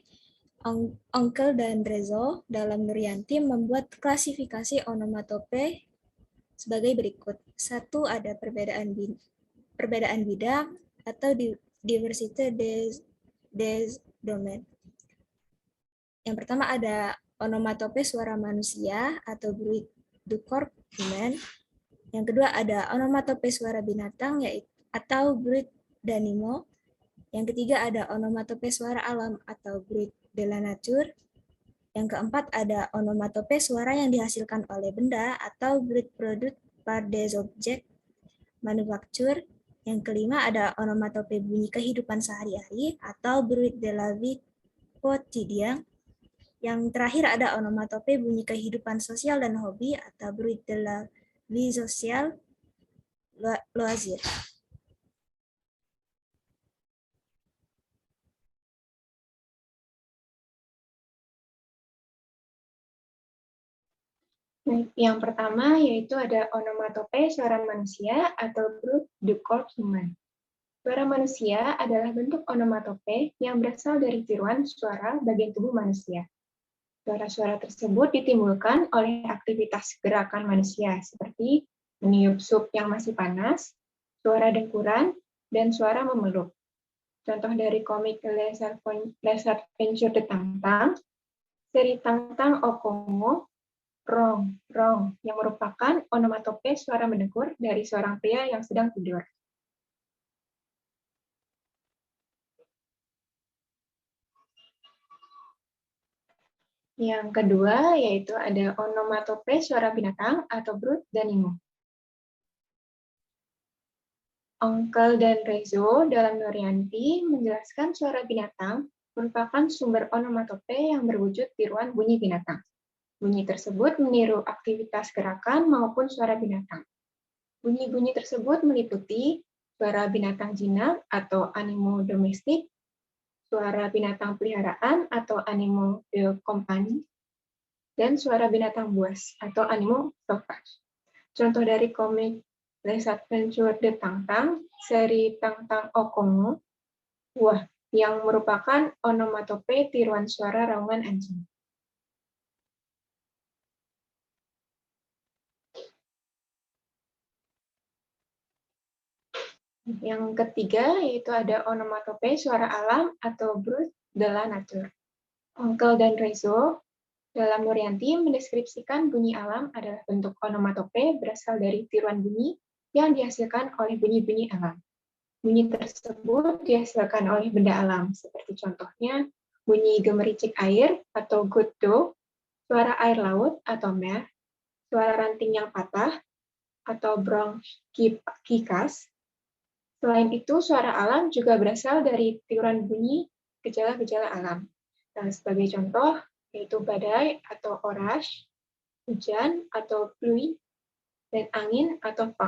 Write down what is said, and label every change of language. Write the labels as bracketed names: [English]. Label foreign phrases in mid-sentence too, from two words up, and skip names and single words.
[Indonesian] Onkel dan Rezo dalam Nuryanti membuat klasifikasi onomatope sebagai berikut. Satu, ada perbedaan bidang atau [French] diversity des domain. [Indonesian] Yang pertama ada onomatope suara manusia atau [French] bruit du corps humain. [Indonesian] Yang kedua ada onomatope suara binatang yaitu atau [French] bruit d'animaux. [Indonesian] Yang ketiga ada onomatope suara alam atau [French] bruit de la nature. [Indonesian] Yang keempat ada onomatope suara yang dihasilkan oleh benda atau [French] bruit produit par des objets manufacture. [Indonesian] Yang kelima ada onomatope bunyi kehidupan sehari-hari atau [French] bruit de la vie quotidienne. [Indonesian] Yang terakhir ada onomatope bunyi kehidupan sosial dan hobi atau [French] bruit de la vie sociale loisir. [Indonesian] Yang pertama yaitu ada onomatope suara manusia atau [French] bruit du corps humain. [Indonesian] Suara manusia adalah bentuk onomatope yang berasal dari tiruan suara bagian tubuh manusia. Suara-suara tersebut ditimbulkan oleh aktivitas gerakan manusia seperti meniup sup yang masih panas, suara dengkuran, dan suara memeluk. Contoh dari komik Les Aventures de Tang-Tang, seri Tang-Tang au Congo, rong, rong, yang merupakan onomatope suara mendengkur dari seorang pria yang sedang tidur. Yang kedua yaitu ada onomatope suara binatang atau [French] bruit d'animaux. [Indonesian] Onkel dan Rezo dalam Nuryanti menjelaskan suara binatang merupakan sumber onomatope yang berwujud tiruan bunyi binatang. Bunyi tersebut meniru aktivitas gerakan maupun suara binatang. Bunyi-bunyi tersebut meliputi suara binatang jinak atau [French] animo domestik, [Indonesian] suara binatang peliharaan atau [French] animal de compagnie, [Indonesian] dan suara binatang buas atau [French] animal sauvage. [Indonesian] Contoh dari komik Les Aventures de Tang-Tang, seri Tang-Tang au Congo, wah, yang merupakan onomatope tiruan suara raungan anjing. Yang ketiga yaitu ada onomatope suara alam atau [French] bruit de la nature. [Indonesian] Onkel dan Rezo dalam Nuryanti mendeskripsikan bunyi alam adalah bentuk onomatope berasal dari tiruan bunyi yang dihasilkan oleh bunyi-bunyi alam. Bunyi tersebut dihasilkan oleh benda alam, seperti contohnya bunyi gemericik air atau [French] goutte d'eau, [Indonesian] suara air laut atau mer, suara ranting yang patah atau bronkikas. Selain itu, suara alam juga berasal dari tiruan bunyi gejala-gejala alam. Nah, sebagai contoh, yaitu badai atau orage, hujan atau pluie, dan angin atau vent.